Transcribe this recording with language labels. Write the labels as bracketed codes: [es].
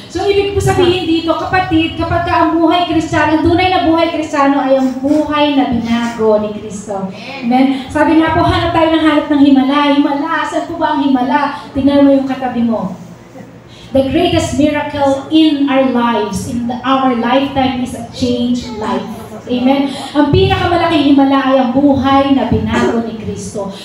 [tl] So, ibig po sabihin dito, kapatid, kapag ka ang buhay Kristiyano, ang tunay na buhay Kristiyano ay ang buhay na binago ni Kristo. Amen? Sabi nga po, hanap tayo ng himala. Himala, saan po ba ang himala? Tingnan mo yung katabi mo. [en] The greatest miracle in our lives, our lifetime is a changed life. Amen? [tl] Ang pinakamalaking himala ay ang buhay na binago ni Kristo.